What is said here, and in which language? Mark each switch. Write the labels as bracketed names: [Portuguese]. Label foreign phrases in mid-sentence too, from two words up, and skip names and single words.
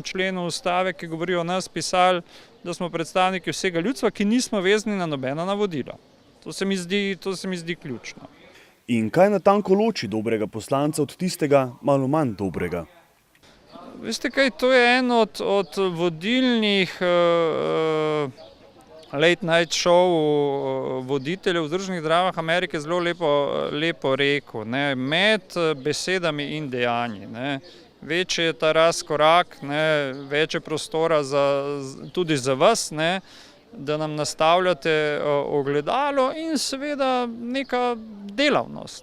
[Slovenian] členu ustave, ki govori o nas, pisali, da smo predstavniki vsega ljudstva, ki nismo vezani na nobeno navodilo. To se mi zdi ključno. In kaj natanko loči dobrega poslanca od tistega malo manj dobrega? Veste kaj, to je en od vodilnih [English] late night show [Slovenian] voditeljev v Združenih državah Amerike zelo lepo rekel, med besedami in dejanji. Večji je ta razkorak, več je prostora tudi za vas, da nam nastavljate ogledalo in seveda neka delavnost.